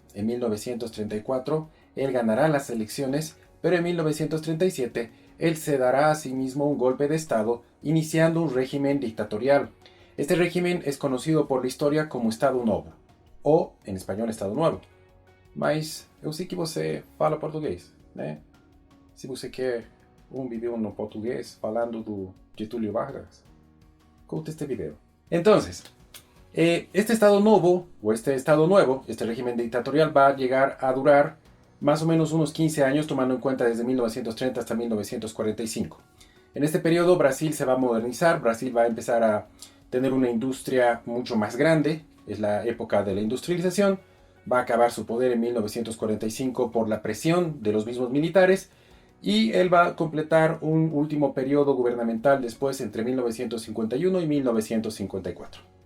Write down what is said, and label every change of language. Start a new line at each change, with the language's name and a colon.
Spanish: En 1934, él ganará las elecciones, pero en 1937, él se dará a sí mismo un golpe de Estado, iniciando un régimen dictatorial. Este régimen es conocido por la historia como Estado Novo, o en español Estado Nuevo.
Portuguese: Mas eu sei que você fala português, né? Se você quer vídeo no português falando do Getúlio Vargas, curta este video.
Spanish: Entonces, este Estado Novo, o este Estado Nuevo, este régimen dictatorial va a llegar a durar más o menos unos 15 años, tomando en cuenta desde 1930 hasta 1945. En este periodo Brasil se va a modernizar, Brasil va a empezar a tener una industria mucho más grande, es la época de la industrialización, va a acabar su poder en 1945 por la presión de los mismos militares, y él va a completar un último periodo gubernamental después entre 1951 y 1954.